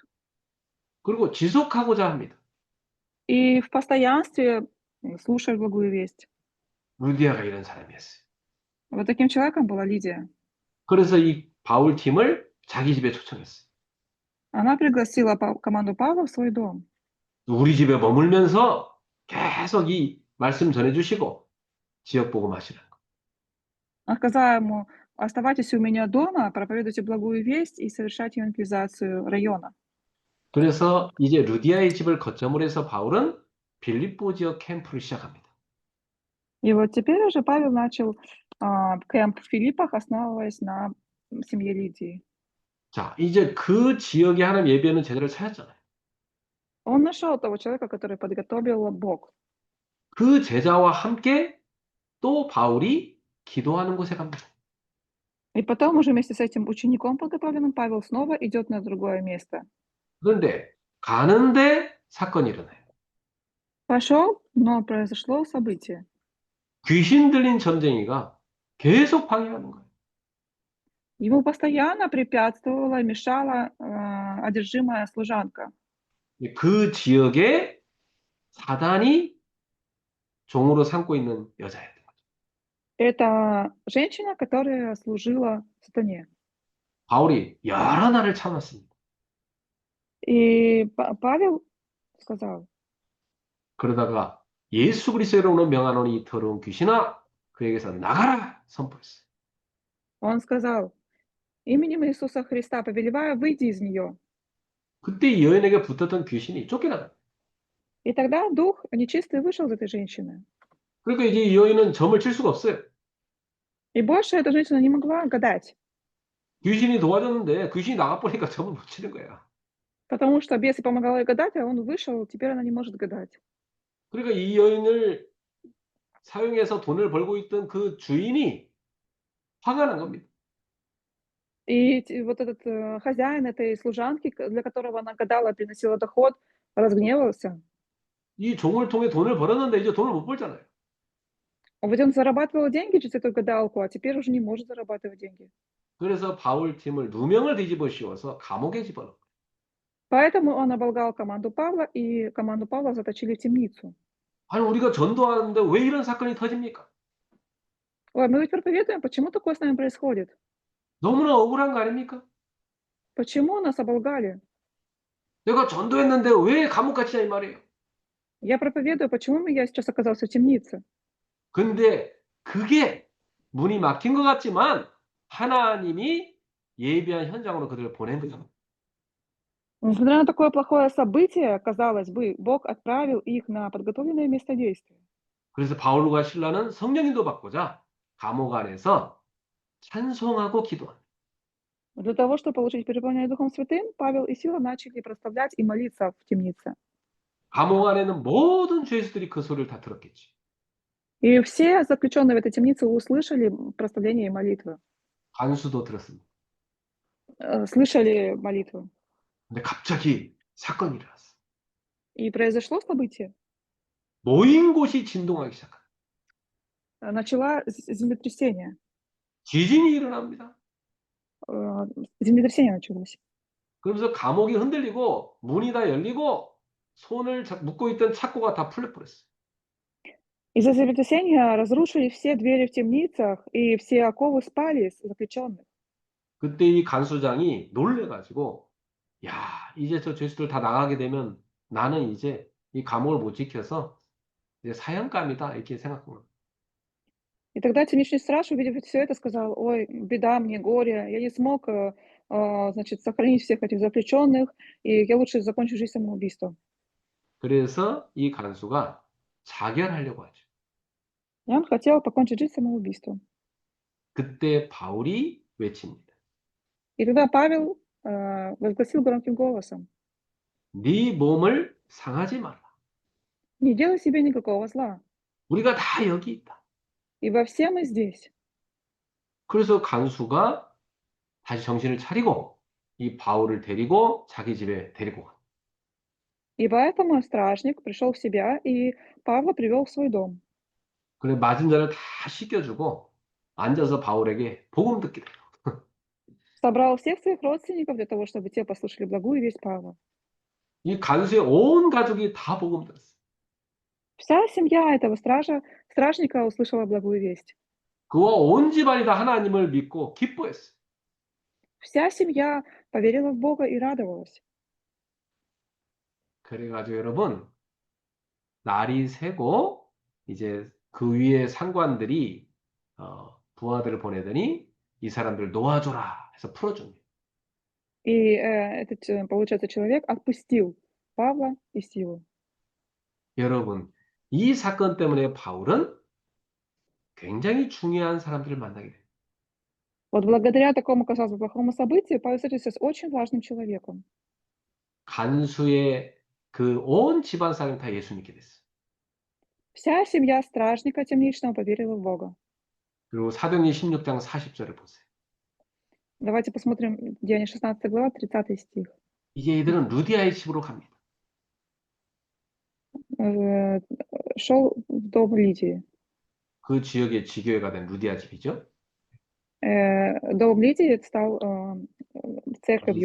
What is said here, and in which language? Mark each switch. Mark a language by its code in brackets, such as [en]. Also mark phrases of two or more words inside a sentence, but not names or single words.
[ko] 그리고 지속하고자 합니다. [ru] И в постоянстве слушают благую весть. [ko] 루디아가 이런 사람이었어요. [ru] Вот таким человеком была Лидия. [ko] 그래서 이 바울 팀을 자기 집에 초청했어요. [ru] Она пригласила команду Павла в свой дом. [ko] 우리 집에 머물면서 계속 이 말씀 전해주시고 지역 복음하시라는 거. [ru] Она сказала ему: оставайтесь у меня дома, проповедуйте благую весть и совершайте евангелизацию района. [ko] 그래서 이제 루디아의 집을 거점으로 해서 바울은 빌립보 지역 캠프를 시작합니다. [ru] И вот теперь уже Павел начал кемп в Филиппах, основываясь на семье Лидии. [ko] 자, 이제 그 지역에 하나님 예배하는 제자를 찾았잖아요. [ru] Он нашел того человека, который подготовил Бог. [ko] 그 제자와 함께 또 바울이 기도하는 곳에 갑니다. [ru] И потом уже вместе с этим учеником подготовленным Павел снова идет на другое место. [ko] 그런데 가는데 사건이 일어나요. [ru] Пошел, но произошло событие. [ko] 귀신 들린 점쟁이가 계속 방해하는 거예요. [ru] Ему постоянно препятствовала, мешала одержимая служанка. [ko] 그 지역에 사단이 종으로 삼고 있는 여자였던 거죠. [ru] Это женщина, которая служила сатане. [ko] 바울이 여러 날을 참았습니다. [ru] И Павел сказал: [ko] 그러다가 예수 그리스도로 명하노니 이 더러운 귀신아 그에게서 나가라 선포했어요. [ru] он сказал: именем Иисуса Христа повелеваю, выйди из нее. [ko] 그때 이 여인에게 붙었던 귀신이 쫓겨나요. [ru] И тогда дух нечистый вышел из этой женщины. [ko] 그러니까 이제 이 여인은 점을 칠 수가 없어요. [ru] И больше эта женщина не могла гадать, [ko] 귀신이 도와줬는데 귀신이 나가버리니까 점을 못 치는 거야. [ru] потому что бесы помогала ей гадать, а он вышел, теперь она не может гадать. [ko] 그러니까 이 여인을 사용해서 돈을 벌고 있던 그 주인이 화가 난 겁니다. [ru] И вот этот хозяин этой служанки, для которого она гадала, приносила доход, разгневался. [ko] 이 종을 통해 돈을 벌었는데 이제 돈을 못 벌잖아요. [ru] Ведь он зарабатывал деньги через эту гадалку, а теперь уже не может зарабатывать деньги. [ko] 그래서 바울 팀을 누명을 뒤집어 씌워서 감옥에 집어넣어요. [ru] Поэтому он оболгал команду Павла, и команду Павла заточили в темницу. [ko] 아니 우리가 전도하는데 왜 이런 사건이 터집니까? [ru] Ой, мы ведь проповедуем, почему такое с нами происходит? [ko] 너무나 억울한 거 아닙니까? [ru] Почему нас оболгали? [ko] 내가 전도했는데 왜 감옥 갇히냐 이 말이에요. [ru] Я проповедую, почему я сейчас оказался в темнице? [ko] 근데 그게 문이 막힌 것 같지만 하나님이 예비한 현장으로 그들을 보낸 거죠. [ru] Несмотря на такое плохое событие, казалось бы, Бог отправил их на подготовленное место действия. [ko] 그래서 바울과 실라는 성령인도 받고자 감옥 안에서 찬송하고 기도합니다. [ru] Для того, чтобы получить переполнение Духом Святым, Павел и Сила начали прославлять и молиться в темнице. [ko] 감옥 안에는 모든 죄수들이 그 소리를 다 들었겠지. [ru] И все заключенные в этой темнице услышали прославление и молитвы, [ko] 간수도 들었습니다. [ru] слышали молитву. [ko] 근데 갑자기 사건이 일어났어. [ru] И произошло событие. [ko] 모인 곳이 진동하기 시작합니다. [ru] Начало землетрясение. [ko] 지진이 일어납니다. [ru] Землетрясение началось. [ko] 그러면서 감옥이 흔들리고 문이 다 열리고 손을 묶고 있던 착고가 다 풀려버렸어요. [ru] Из-за землетрясения разрушили все двери в темницах, и все оковы спали с заключенных. [ko] 그때 이 간수장이 놀래가지고 야 이제 저 죄수들 다 나가게 되면 나는 이제 이 감옥을 못 지켜서 이제 사형감이다 이렇게 생각한 거예요. [ru] И тогда темничный страж, увидев все это, сказал: ой, беда мне, горе, я не смог значит, сохранить всех этих заключенных, и я лучше закончу жизнь самоубийством. [ko] 그래서 이 간수가 자결하려고 하죠. [ru] И он хотел покончить жизнь самоубийством. [ko] 그때 바울이 외칩니다. [ru] И тогда Павел возгласил громким голосом: [ko] 네 몸을 상하지 마라. [ru] «Не делай себе никакого зла, [ko] 우리가 다 여기 있다. [ru] ибо все мы здесь». [ko] 그래서 간수가 다시 정신을 차리고 이 바울을 데리고 자기 집에 데리고 가. [ru] И поэтому стражник пришел в себя и Павла привел в свой дом. [ko] 그래 맞은 자를 다 씻겨주고 앉아서 바울에게 복음 듣게 돼요. [ru] Собрал всех своих родственников для того, чтобы те послушали благую весть Павла. [ko] 이 간수의 온 가족이 다 복음 들었어요. [ru] Вся семья этого стражника услышала благую весть. [ko] 그와 온 집안이 다 하나님을 믿고 기뻐했어요. [ru] Вся семья поверила в Бога и радовалась. [ko] 그래가지고 여러분 날이 새고 이제 그 위에 상관들이 부하들을 보내더니 이 사람들 놓아줘라 해서 풀어줍니다. [ru] И получается, человек отпустил Павла и Силу. [ko] 여러분 이 사건 때문에 바울은 굉장히 중요한 사람들을 만나게 돼요. [ru] Вот благодаря такому, казалось бы, плохому событию Павел встретился с очень важным человеком. [ko] 간수의 그 온 집안 사람이 다 예수 믿게 됐어요. [ru] Вся семья стражника темничного поверила в Бога. [ko] 그리고 사도행전 16장 40절을 보세요. [ru] Давайте посмотрим Деяния 16 глава, 30 стих. [ko] 이제 이들은 루디아의 집으로 갑니다. [ru] Шел в дом Лидии. [ko] 그 지역의 지교회가 된 루디아 집이죠. [ru] Дом Лидии стал церковью